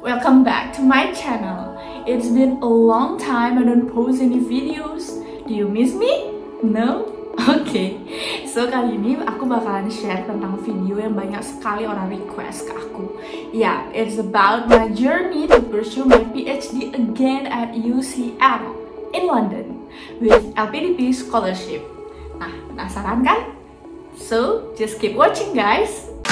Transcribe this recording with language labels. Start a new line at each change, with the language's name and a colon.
English: Welcome back to my channel. It's been a long time I don't post any videos. Do you miss me? No?
Indonesian: Oke, so kali ini aku bakalan share tentang video yang banyak sekali orang request ke aku.
English: Yeah, it's about my journey to pursue my PhD again at UCL in London with LPDP scholarship.
Indonesian: Nah, penasaran kan?
English: So, just keep watching guys!